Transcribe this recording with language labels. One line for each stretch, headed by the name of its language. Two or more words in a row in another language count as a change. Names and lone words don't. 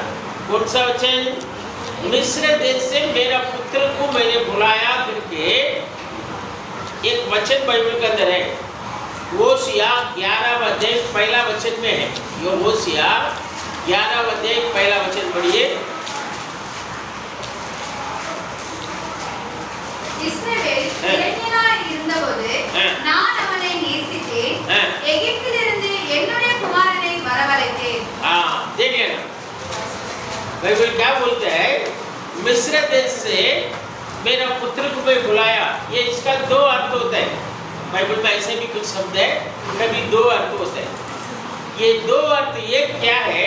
Hindi: कौन सा वचन? मिस्र देश से मेरा पुत्र को मैंने बुलाया करके एक वचन बाइबल के अंदर है। होशिया 11 अध्याय पहला वचन में है। यो होशिया 11 अध्याय पहला वचन पढ़िए।
Tamil: இஸ்ரவேல் இளைஞனாய் இருந்தபோது நான் அவனை நேசித்தேன், எகிப்திலிருந்து என்னுடைய குமாரனை வரவழைத்தேன்।
Hindi: देख लेना, बाइबल क्या बोलता है? मिस्र देश से मेरा पुत्र को मैं बुलाया। ये इसका दो अर्थ होता है। बाइबल में ऐसे भी कुछ शब्द है, कभी दो अर्थ होते हैं। ये दो अर्थ, एक क्या है?